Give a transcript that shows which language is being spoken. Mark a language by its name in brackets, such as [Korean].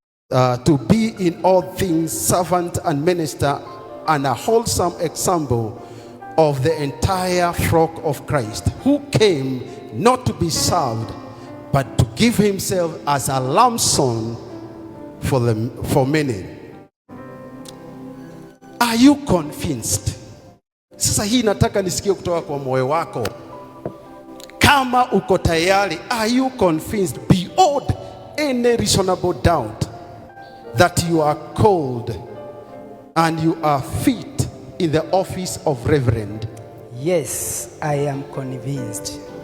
[English] to be in all things servant and minister, and a wholesome example of the entire flock of Christ, who came not to be served, but to give himself as a ransom for many. Are you convinced? [Swahili] Sasa hii nataka nisikie kutoka kwa moyo wako. Kama uko tayari, [English] are you convinced beyond any reasonable doubt that you are called and you are fit in the office of reverend? Yes, I am convinced.